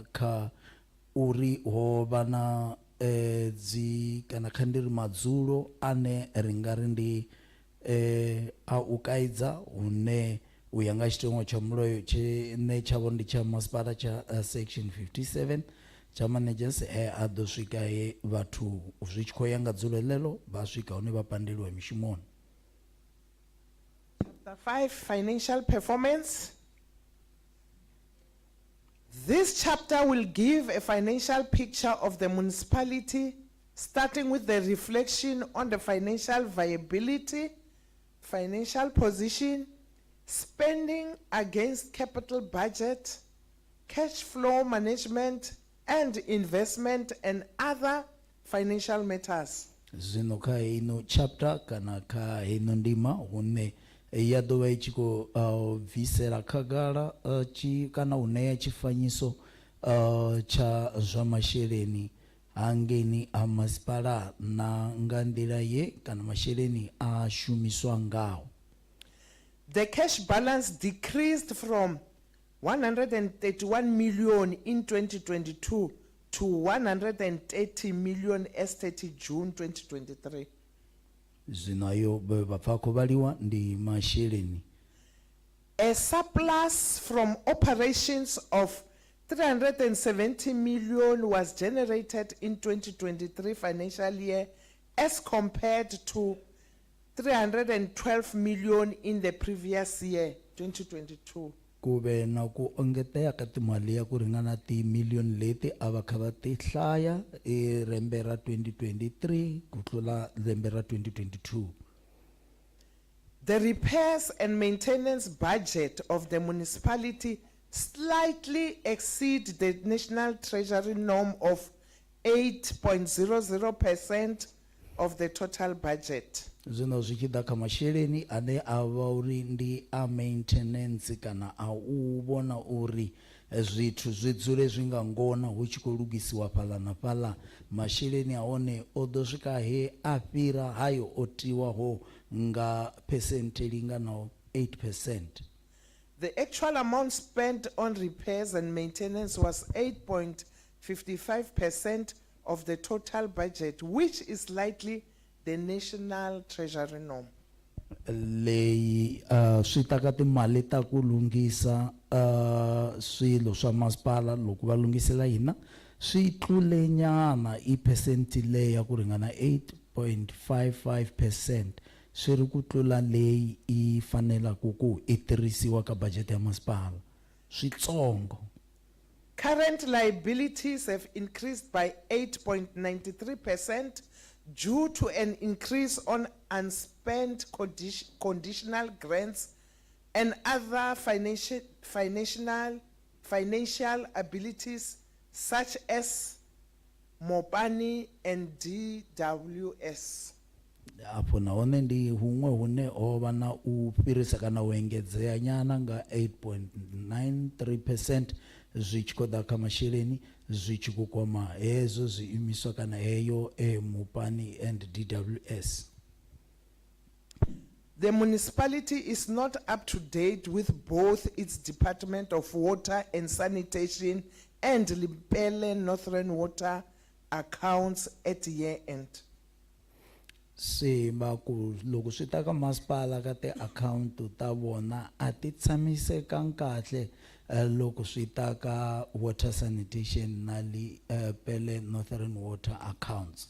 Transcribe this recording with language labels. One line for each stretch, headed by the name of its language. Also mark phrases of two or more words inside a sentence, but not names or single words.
Venda: kha uri ho vha na dzi kana kha ndiri madzulo ane ri nga ri ndi a u kaidza hune u ya nga tshitengo tsha mulayo tshine tshavho ndi tsha masipala tsha section 57 tsha managers a ḓo swika he vhathu zwi tshi khou ya nga dzulo ḽeḽo vha swika hune vha pandeliwa mishumoni.
English: Chapter 5, financial performance. This chapter will give a financial picture of the municipality, starting with the reflection on the financial viability, financial position, spending against capital budget, cash flow management, and investment and other financial matters.
Venda: Zwino kha heino chapter kana kha heino ndima hune ya ḓo vha i tshi khou bvisela khagala kana u ṋea tshifanyiso tsha zwa masheleni hangeni a masipala na nga nḓila ye kana masheleni a shumiswa ngaho.
English: The cash balance decreased from 131 million in 2022 to 130 million as 30 June 2023.
Venda: Zwino vha pfa khou vhaliwa ndi masheleni.
English: A surplus from operations of 370 million was generated in 2023 financial year as compared to 312 million in the previous year, 2022.
Tsonga: Kube na ku ongetea ka timali ya ku ringana ti-million leti a va kha va ti hlaya lembe ra 2023 ku tlula lembe ra 2022.
English: The repairs and maintenance budget of the municipality slightly exceed the National Treasury norm of 8.00% of the total budget.
Venda: Zwino zwi tshi ḓa kha masheleni ane a vha uri ndi a maintenance kana a u vhona uri zwithu zwi dzule zwi nga ngona hu tshi khou lugisiwa fhaḽa na fhaḽa, masheleni a hone o ḓo swika he a fhira hayo o tiwaho nga percent linganaho 8%.
English: The actual amount spent on repairs and maintenance was 8.55% of the total budget, which is slightly the National Treasury norm.
Tsonga: Leyi swi ta ka timali ta ku lunghisa swilo swa masipala loko va lungisela hina swi tlule nyana i percent leyi ya ku ringana 8.55%, swi ri ku tlula leyi i fanelaka ku i tirhisiwa ka budget ya masipala switsongo.
English: Current liabilities have increased by 8.93% due to an increase on unspent conditional grants and other financial abilities such as Mopani and DWS.
Venda: Apo naone ndi huṅwe hune ho vha na u fhirisa kana u engedzea nyana nga 8.93% zwi tshi khou ḓa kha masheleni zwi tshi khou kwama hezwo zwiimiswa kana heyo Mopani and DWS.
English: The municipality is not up to date with both its Department of Water and Sanitation and Lepelle Northern Water accounts at year end.
Tsonga: Se ku loko swi ta ka masipala ka ti-account ta vona a ti tshamisekanga kahle loko swi ta ka
English: water sanitation
Tsonga: na Lepelle Northern Water accounts.